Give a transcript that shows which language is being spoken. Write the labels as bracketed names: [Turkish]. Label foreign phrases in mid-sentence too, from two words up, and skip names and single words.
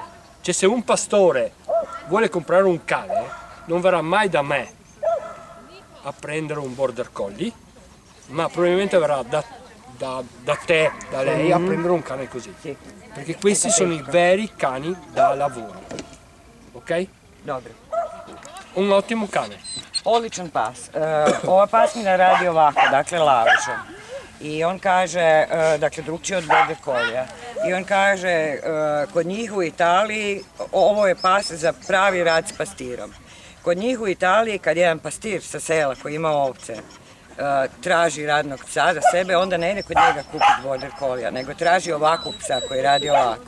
[Italian] Cioè se un pastore vuole comprare un cane, non verrà mai da me a prendere un border collie, ma probabilmente verrà da te, da lei, a prendere un cane così. Perché questi sono i veri cani da lavoro. Ok? [Croatian] Dobro. [Italian] Un ottimo cane. [Croatian] Odličan pas. Ova pasmina radi ovako, dakle lavežom. I on kaže, dakle drugčije od border collija. I on kaže, kod njih u Italiji, ovo je pas za pravi rad s pastirom. Kod njih u Italiji kad jedan pastir sa sela koji ima ovce traži radnog psa za sebe, onda ne ide kod njega kupiti border collija, nego traži ovakvog psa koji radi ovako.